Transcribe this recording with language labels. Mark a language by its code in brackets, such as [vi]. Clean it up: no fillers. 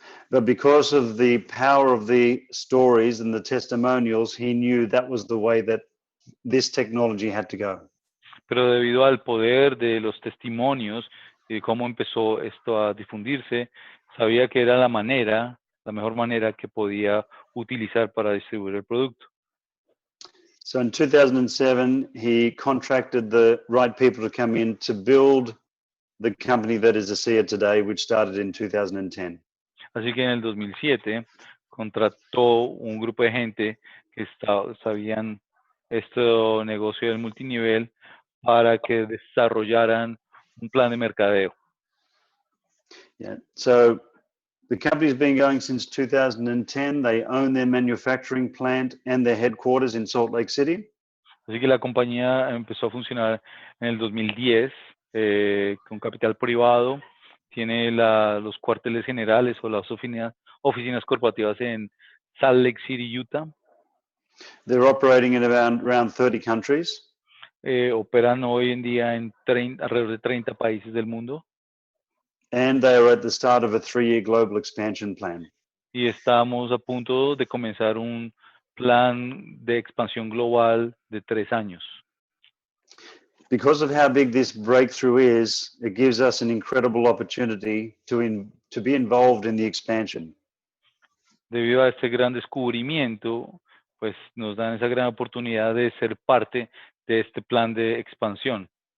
[en] But because of the power of the stories and the testimonials, he knew that was the way that this technology had to go. [es] Pero debido al poder de los testimonios y cómo empezó esto a difundirse, sabía que era la mejor manera que podía utilizar para distribuir el producto. [en] So in 2007, he contracted the right people to come in to build the company that is ASEA today, which started in 2010. [es] Así que en el 2007 contrató un grupo de gente que sabían este negocio del multinivel para que desarrollaran un plan de mercadeo. [en] Yeah. So The company's been going since 2010. They own their manufacturing plant and their headquarters in Salt Lake City. [es] Así que la compañía empezó a funcionar en el 2010 con capital privado. Tiene los cuarteles generales o las oficinas corporativas en Salt Lake City, Utah. [en] They're operating in around 30 countries. [es] Operan hoy en día en alrededor de 30 países del mundo. [en] And they are at the start of a 3-year global expansion plan. [es] Y estamos a punto de comenzar un plan de expansión global de 3 años. [en] Because of how big this breakthrough is, it gives us an incredible opportunity to be involved in the expansion. [es] Debido a este gran descubrimiento, pues nos dan esa gran oportunidad de ser parte de este plan de expansión.